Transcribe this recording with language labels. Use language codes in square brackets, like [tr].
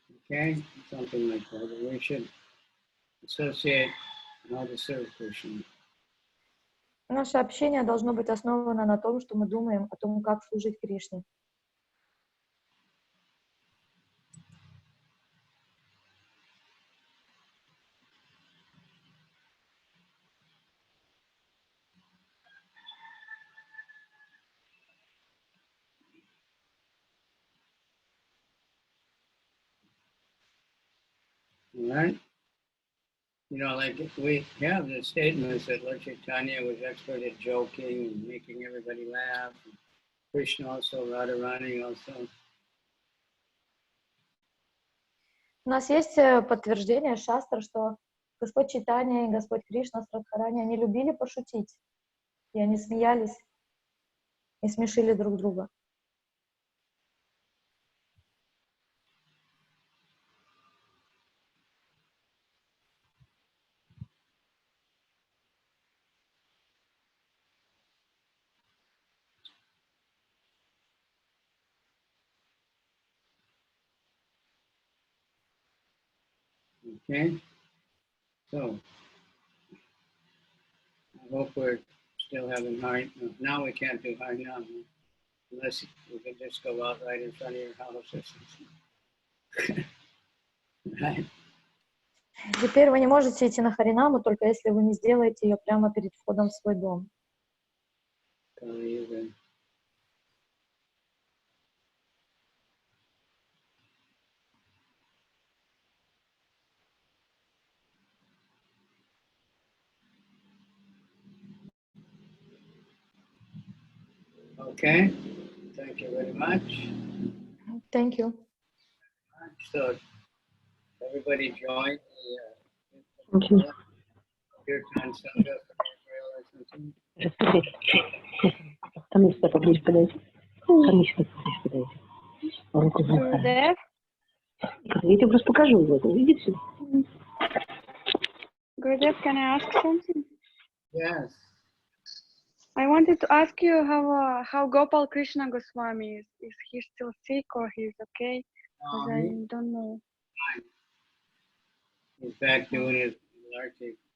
[en] Okay, something like that. We should associate how to serve Krishna. [ru] Наше общение должно быть основано на том, что мы думаем о том, как служить Кришне. [en] All right? Like if we have the statements that Lord Chaitanya was expert at joking and making everybody laugh, and Krishna also, Radharani also. [ru] У нас есть подтверждение шастр, что Господь Чайтанья и Господь Кришна с Радхарани, они любили пошутить, и они смеялись и смешили друг друга. [en] Okay, so I hope we're still having high. Now we can't do high now, unless we can just go out right in front of your house or something. Right? [ru] Теперь вы не можете идти на Харинаму, только если вы не сделаете ее прямо перед входом в свой дом. [en] Okay, thank you very much. Thank you. So everybody join Thank you. Kirtan Sangha for Israel or something. [ru] Там есть поближе подойти. Там есть поближе подойти. Руку Гурудев? Я тебе просто покажу его. Видите? [en] Gurudev, can I ask something? Yes. I wanted to ask you how Gopal Krishna Goswami is. Is he still sick or he's okay? Because I don't know. He's back doing his Arctic.